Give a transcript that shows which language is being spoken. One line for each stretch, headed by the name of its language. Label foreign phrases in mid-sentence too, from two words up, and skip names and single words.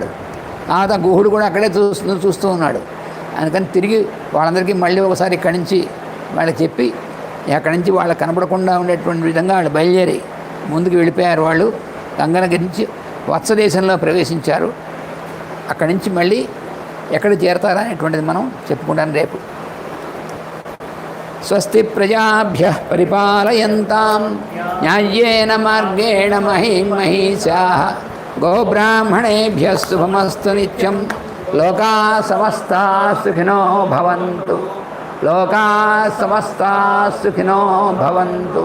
Telugu: తర్వాత గుహుడు కూడా అక్కడే చూస్తూ ఉన్నాడు. అందుకని తిరిగి వాళ్ళందరికీ మళ్ళీ ఒకసారి ఇక్కడి నుంచి వాళ్ళకి చెప్పి అక్కడి నుంచి వాళ్ళకి కనపడకుండా ఉండేటువంటి విధంగా వాళ్ళు బయలుదేరి ముందుకు వెళ్ళిపోయారు. వాళ్ళు గంగనగిరి నుంచి వత్సదేశంలో ప్రవేశించారు. అక్కడి నుంచి మళ్ళీ ఎక్కడ చేరతారా అనేటువంటిది మనం చెప్పుకుంటాం రేపు.
Sanskrit: स्वस्ति प्रजाभ्यः परिपालयन्तां न्यायेन मार्गेण महीषाः गोब्राह्मणेभ्यः शुभमस्तु नित्यं. लोकाः समस्ताः सुखिनो भवन्तु. लोकाः समस्ताः सुखिनो भवन्तु.